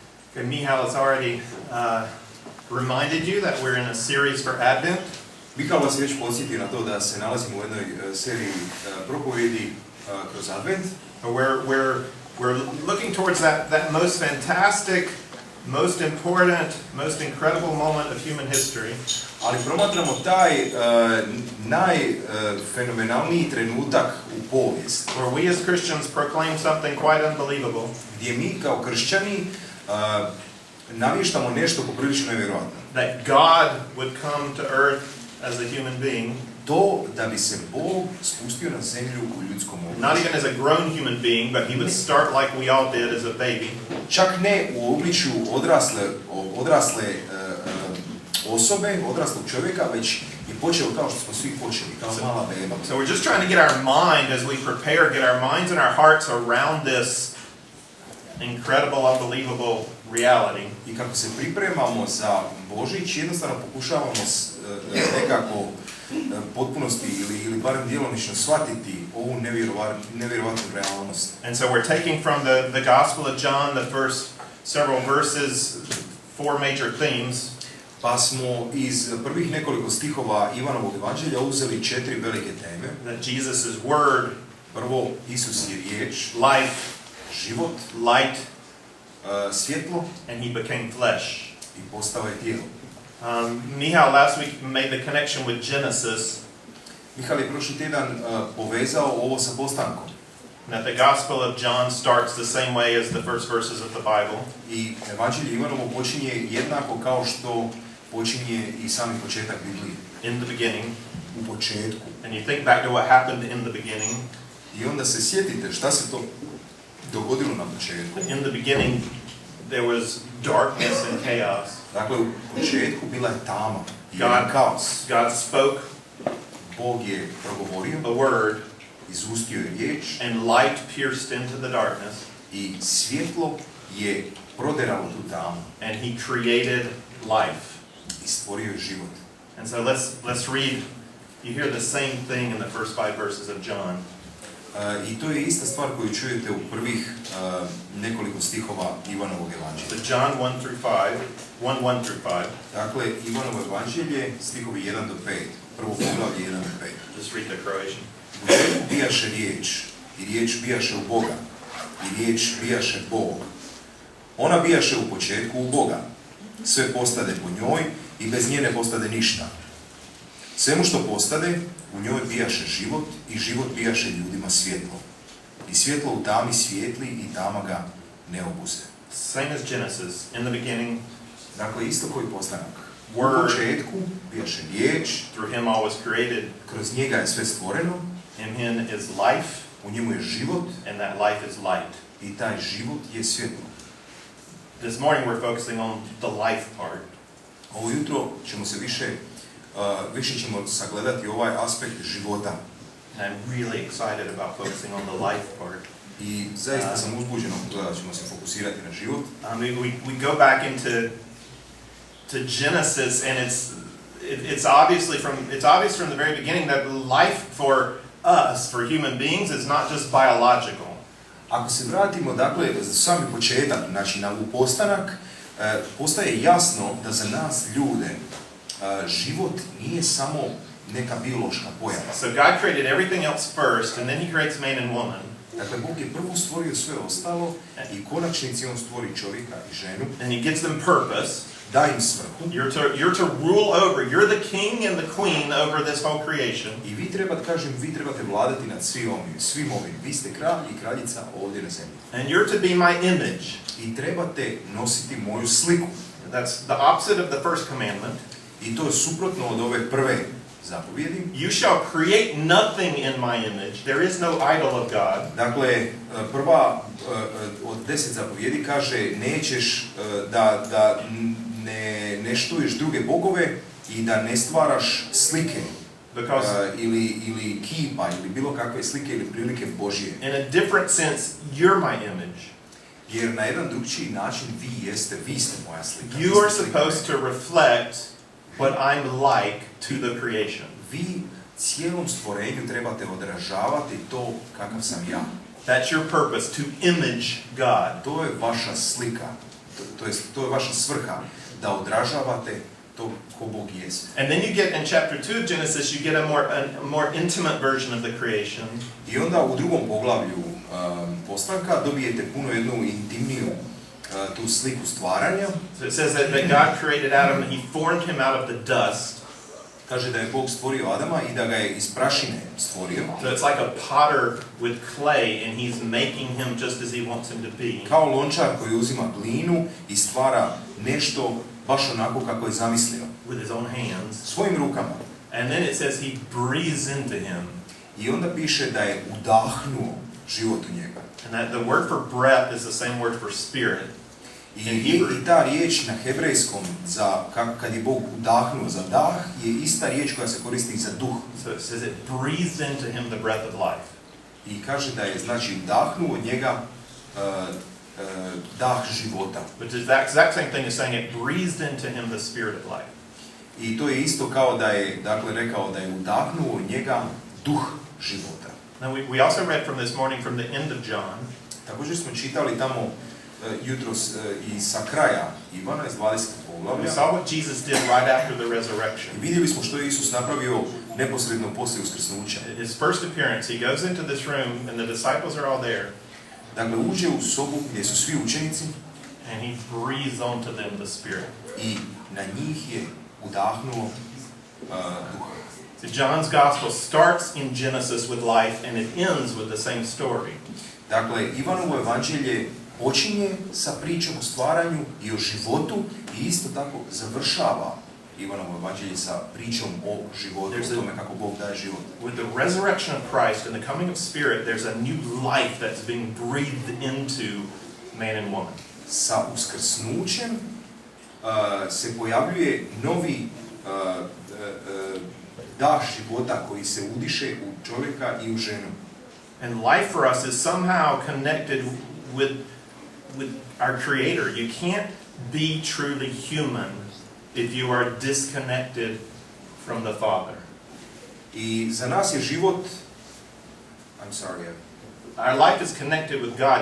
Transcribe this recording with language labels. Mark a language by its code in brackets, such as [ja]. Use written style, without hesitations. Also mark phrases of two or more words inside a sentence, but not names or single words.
[en] Okay, Michal has already reminded you that we're in a series for Advent. [hr] Michal vas već podsjetio na to da se nalazimo u jednoj seriji propovjedi kroz Advent. [en] We're looking towards that most fantastic, most important, most incredible moment of human history. [hr] Ali promatramo taj najfenomenalniji trenutak u povijesti. [en] Where we as Christians proclaim something quite unbelievable. [hr] Gdje mi kao kršćani navještamo nešto poprilično nevjerojatno. [en] That God would come to earth as a human being. [hr] To da bi se Bog spustio na zemlju u ljudskom obličju. [en] Not even as a grown human being, but he would start like we all did as a baby. [hr] Čak ne u obličju odrasle osobe, odraslog čovjeka, već je počeo kao što smo svi počeli, kao mala beba. [en] So we're just trying to get our mind as we prepare, get our minds and our hearts around this incredible, unbelievable reality. [hr] I kako se pripremamo za Božić, jednostavno pokušavamo nekako potpunosti ili barem djelomično shvatiti ovu nevjerovatnu realnost. [en] And so we're taking from the Gospel of John, the first several verses, four major themes. [hr] Pa smo iz prvih nekoliko stihova Ivanovog evanđelja uzeli 4 velike teme. [en] That Jesus is Word. [hr] Prvo, Isus je riječ. [en] Life. [hr] Život. [en] Light. [hr] Svjetlo. [en] And he became flesh. [hr] I postao je tijelo. [en] Michal last week made the connection with Genesis. [hr] Michal je prošli tjedan povezao ovo sa Postankom. [en] That the Gospel of John starts the same way as the first verses of the Bible. [hr] I evanđelje Ivanovo počinje jednako kao što počinje i sami početak Biblije. [en] In the beginning. [hr] U početku. [en] And you think back to what happened in the beginning. [hr] I onda se sjetite šta se to dogodilo na početku. [en] In the beginning there was darkness and chaos. [hr] Dakle, u početku bila je tama i kaos. [en] God spoke. [hr] Bog je progovorio. [en] A word. [hr] Izustio je riječ. [en] And light pierced into the darkness. [hr] I svjetlo je proderalo tu tamu. [en] And he created life. [hr] I stvorio je život. [en] And so let's read. You hear the same thing in the first 5 verses of John. [hr] I to je ista stvar koju čujete u prvih nekoliko stihova Ivanovog evanđelja. [en] So John 1 through 5. [hr] Dakle, Ivanovo evanđelje, stihovi 1 do 5. Prvo poglavlje 1 do 5. [en] Just read the Croatian. [hr] U početku bijaše riječ, i riječ bijaše u Boga, i riječ bijaše Bog. Ona bijaše u početku u Boga. Sve postade po njoj i bez nje ne postade ništa. Svemu što postade, u njoj bijaše život i život bijaše ljudima svjetlo. I svjetlo u tami svijetli i tama ga ne obuze. [en] Same as Genesis, in the beginning. [hr] Dakle, isto koji Postanak. [en] Word. [hr] U početku bijaše riječ. [en] Through him all was created. [hr] Kroz njega je sve stvoreno. [en] In him is life. [hr] U njemu je život. [en] And that life is light. [hr] I taj život je svjetlo. [en] This morning we're focusing on the life part. [hr] Ovo jutro ćemo se više ćemo sagledati ovaj aspekt života. [en] And I'm really excited about focusing on the life part. [hr] I zaista sam uzbuđen da ćemo se fokusirati na život. [en] We go back to Genesis, and it's obvious from the very beginning that life for us, for human beings, is not just biological. [hr] Ako se vratimo, dakle, sami početak, znači na Postanak, postaje jasno da za nas ljude život nije samo neka biološka pojava. [en] So God created everything else first, and then he creates man and woman. [hr] Dakle, Bog je prvo stvorio sve ostalo i u konačnici on stvori čovjeka i ženu. [en] And he gives them purpose. [hr] Da im svrhu. [en] You're to rule over. You're the king and the queen over this whole creation. [hr] I vi trebate vladati nad svim ovim. Vi ste kralj i kraljica ovdje na zemlji. [en] And you're to be my image. [hr] I trebate nositi moju sliku. [en] That's the opposite of the first commandment. [hr] I to je suprotno od ove prve zapovjedi. [en] You shall create nothing in my image. There is no idol of God. [hr] Dakle, prva od 10 zapovjedi kaže nećeš da ne štuješ druge bogove i da ne stvaraš slike ili kipa ili bilo kakve slike ili prilike Božje. [en] In a different sense, you're my image. [hr] Jer na jedan drugčiji način vi ste moja slika. [en] You are supposed to reflect what I'm like to the creation. [hr] Vi cijelom stvorenju trebate odražavati to kakav sam ja. [en] That's your purpose, to image God. [hr] To je vaša slika. to je vaša svrha, da odražavate to ko Bog jest. [en] And then you get in chapter 2 of Genesis, you get a more intimate version of the creation. [hr] I onda u drugom poglavlju Postanka dobijete puno jednu intimniju tu sliku stvaranja. [en] So it says that God created Adam and he formed him out of the dust. [hr] Kaže da je Bog stvorio Adama i da ga je iz prašine stvorio. [en] So it's like a potter with clay and he's making him just as he wants him to be. [hr] Kao lončar koji uzima glinu i stvara nešto baš onako kako je zamislio. [en] With his own hands. [hr] Svojim rukama. [en] And then it says he breathes into him. [hr] I onda piše da je udahnuo život u njega. [en] And that the word for breath is the same word for spirit. [hr] I ta riječ na hebrejskom za kad je Bog udahnuo za dah je ista riječ koja se koristi za duh. [en] So it says it breathes into him the breath of life. [hr] I kaže da je znači udahnuo od njega dah života. [en] Which is that exact same thing as saying it breathed into him the spirit of life. [hr] I to je isto kao da je dakle rekao da je udahnuo od njega duh života. [en] Now we also read from this morning from the end of John. [hr] Također smo čitali tamo jutros i sa kraja Ivana iz 20. poglavlja. [en] We saw what Jesus did right after the resurrection. [hr] Vidjeli smo što je Isus napravio neposredno poslije uskrsnuća. [en] His first appearance, he goes into this room and the disciples are all there. [hr] Dakle, uđe u sobu gdje su svi učenici. [en] And he breathes onto them the Spirit. [hr] I na njih je udahnuo duha. [en] So John's gospel starts in Genesis with life and it ends with the same story. [hr] Dakle, Ivanovo evanđelje počinje sa pričom o stvaranju i o životu i isto tako završava Ivanovo evanđelje sa pričom o životu, o tome kako Bog daje život. [en] With the resurrection of Christ and the coming of Spirit, there's a new life that's being breathed into man and woman. [hr] Sa uskrsnućem se pojavljuje novi dah života koji se udiše u čovjeka i u ženu. [en] And life for us is somehow connected with our Creator. You can't be truly human if you are disconnected from the Father. [hr] I za nas je život, [en] our life is connected with God.